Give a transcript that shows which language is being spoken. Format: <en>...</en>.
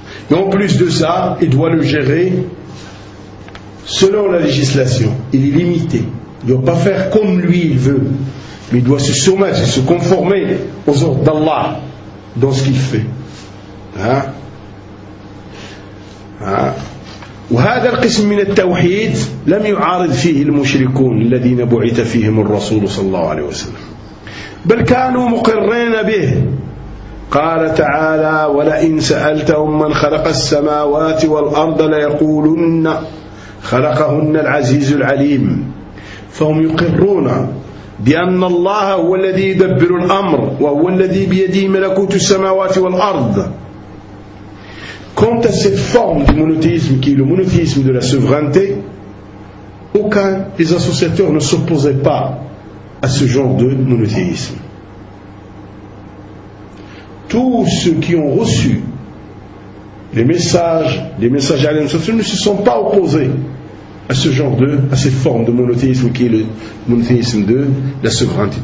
<fr>Et en plus de ça, il doit le gérer selon la législation. Il est limité. Il ne doit pas faire comme lui il veut. Mais il doit se soumettre, se conformer aux ordres d'Allah dans ce qu'il fait. Hein? Hein?</fr> <ar>وهذا القسم من التوحيد لم يعارض فيه المشركون الذين بعث فيهم الرسول صلى الله عليه وسلم بل كانوا مقرين به قال تعالى ولئن سألتهم من خلق السماوات والأرض ليقولن خلقهن العزيز العليم فهم يقرون بأن الله هو الذي يدبر الأمر وهو الذي بيده ملكوت السماوات والأرض.</ar> <fr>Quant à cette forme du monothéisme qui est le monothéisme de la souveraineté, aucun des associateurs ne s'opposait pas à ce genre de monothéisme. Tous ceux qui ont reçu les messages à l'Ensemble ne se sont pas opposés à ce genre de, à cette forme de monothéisme qui est le monothéisme de la souveraineté.</fr>